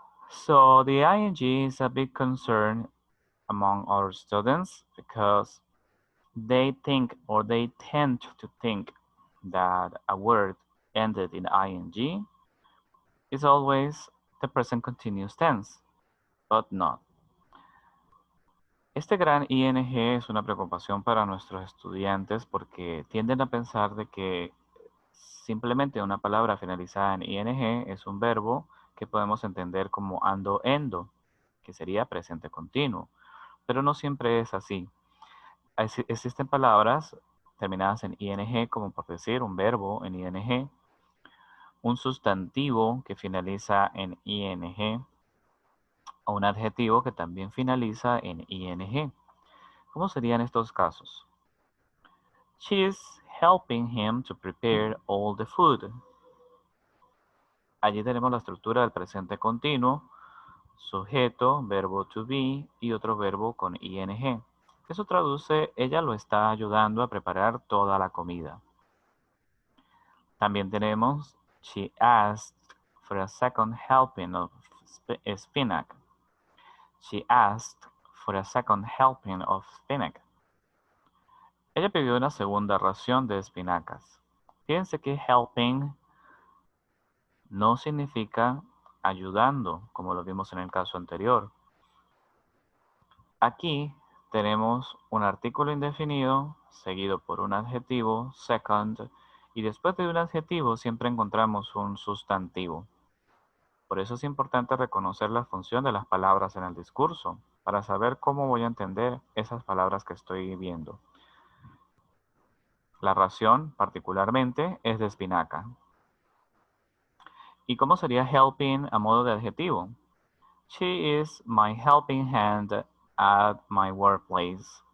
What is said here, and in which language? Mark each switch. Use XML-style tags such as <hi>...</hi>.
<en>So the ing is a big concern among our students because they think or they tend to think that a word ended in ing is always the present continuous tense, but not.</en> <es>Este gran ing es una preocupación para nuestros estudiantes porque tienden a pensar de que simplemente una palabra finalizada en ing es un verbo que podemos entender como ando, endo, que sería presente continuo, pero no siempre es así. Existen palabras terminadas en ing, como por decir un verbo en ing, un sustantivo que finaliza en ing o un adjetivo que también finaliza en ing. ¿Cómo serían estos casos?</es> <en>She's helping him to prepare all the food.</en> <es>Allí tenemos la estructura del presente continuo, sujeto, verbo to be y otro verbo con ing. Eso traduce, ella lo está ayudando a preparar toda la comida. También tenemos,</es> <en>she asked for a second helping of spinach. She asked for a second helping of spinach.</en> <es>Ella pidió una segunda ración de espinacas. Fíjense que helping no significa ayudando, como lo vimos en el caso anterior. Aquí tenemos un artículo indefinido seguido por un adjetivo, second, y después de un adjetivo siempre encontramos un sustantivo. Por eso es importante reconocer la función de las palabras en el discurso, para saber cómo voy a entender esas palabras que estoy viendo. La ración, particularmente, es de espinaca. ¿Y cómo sería helping a modo de adjetivo?</es> <en>She is my helping hand at my workplace.</en>